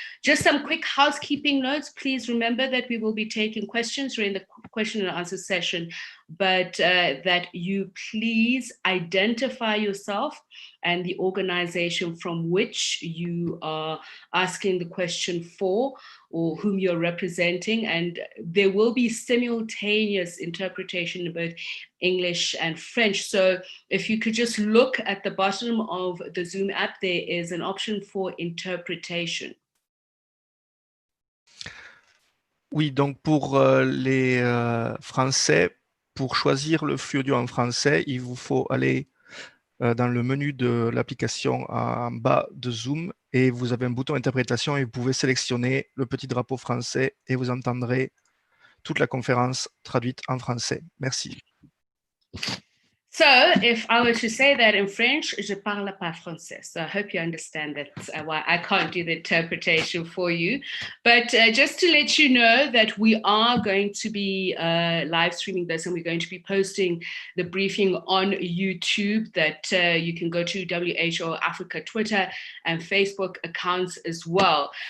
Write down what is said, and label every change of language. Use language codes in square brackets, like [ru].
[en] Just some quick housekeeping notes. Please remember that we will be taking questions during the question and answer session, but that you please identify yourself and the organization from which you are asking the question for or whom you're representing. And there will be simultaneous interpretation in both English and French. So if you could just look at the bottom of the Zoom app, there is an option for interpretation. [fr] Oui, donc pour les Français, pour choisir le flux audio en français, il vous faut aller dans le menu de l'application en bas de Zoom et vous avez un bouton interprétation et vous pouvez sélectionner le petit drapeau français et vous entendrez toute la conférence traduite en français. Merci. [en] So if I were to say that in French, [fr] je parle pas français. [en] So I hope you understand that's why I can't do the interpretation for you. But just to let you know that we are going to be live streaming this and we're going to be posting the briefing on YouTube that you can go to WHO Africa Twitter and Facebook accounts as well.